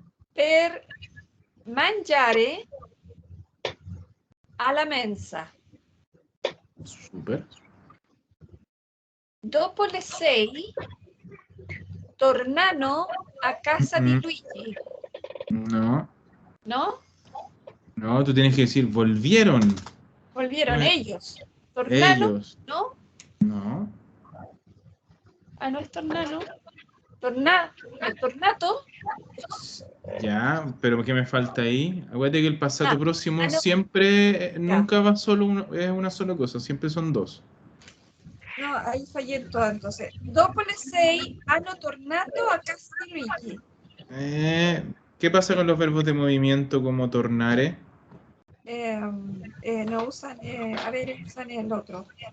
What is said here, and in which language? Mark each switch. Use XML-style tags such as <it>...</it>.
<it>Per mangiare alla mensa. Super. Dopo le 6 tornano a casa di Luigi.</it> <es>No, ¿No? no, tú tienes que decir volvieron. Volvieron No, ellos. Tornano, ellos. ¿no? No. Ah, no es tornano. Tornato. Ya, pero ¿qué me falta ahí? Acuérdate que el pasado próximo no. siempre, nunca va solo es una sola cosa, siempre son dos. No, ahí fallé en todo, entonces.</es> <it>Dopo le 6 hanno tornato a casa di Luigi.</it> <es>¿Qué pasa con los verbos de movimiento como tornare? No usan, a ver, usan el otro.</es>